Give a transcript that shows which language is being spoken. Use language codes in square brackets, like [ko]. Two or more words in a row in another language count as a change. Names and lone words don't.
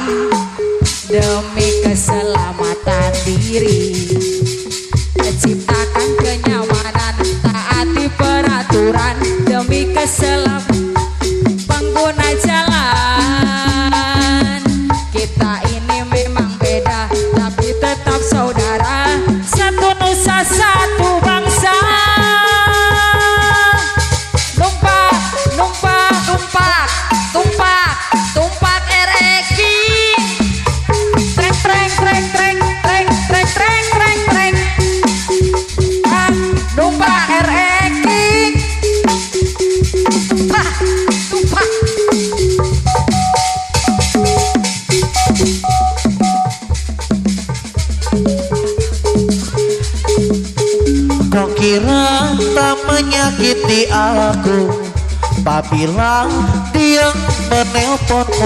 [id] demi keselamatan diri, ciptakan kenyamanan, taati peraturan demi keselamatan pengguna jalan. Kita ini memang beda tapi tetap saudara, satu nusa satu bangsa. [jv] Numpak, numpak, Tumpak, tumpak, tumpak RX. trek trek trek trek trek trek trek trek trek. Ah, numpak RX. Tumpak, tumpak. [id] Kau kira tak menyakiti aku, apabila dia menelponmu.